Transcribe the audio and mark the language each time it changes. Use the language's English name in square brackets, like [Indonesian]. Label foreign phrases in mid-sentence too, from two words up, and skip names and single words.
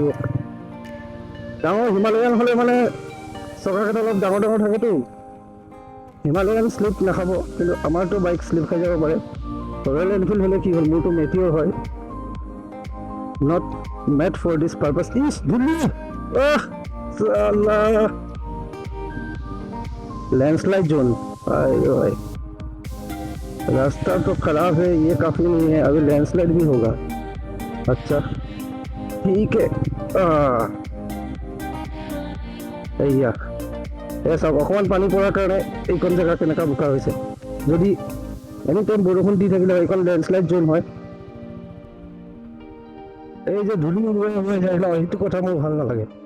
[Assamese] ডাঙৰ হিমালয়ান হ'লে মানে চকাকেইটা অলপ ডাঙৰ ডাঙৰ থাকেতো, হিমালয়ান শ্লিপ নাখাব। কিন্তু আমাৰতো বাইক শ্লিপ খাই যাব পাৰে। ৰয়েল এনফিল্ড হ'লে কি হ'ল, মোৰতো মেটিঅৰ হয়, [English] not made for this purpose. landslide zone. [Hindi] रास्ता तो खराब है, ये काफी नहीं है, अभी लैंडस्लाइड भी होगा। अच्छा ठीक है। [Assamese] এয়া চাওক, অকণমান পানী পৰাৰ কাৰণে এইখন জেগা কেনেকুৱা বোকা হৈছে। যদি [English] any time [Assamese] বৰষুণ দি থাকিলে এইখন [English] landslide zone [Assamese] হয়। এই যে ধূলি উৰুৱাই উৰুৱাই যায় ন, সেইটো কথা মোৰ ভাল নালাগে।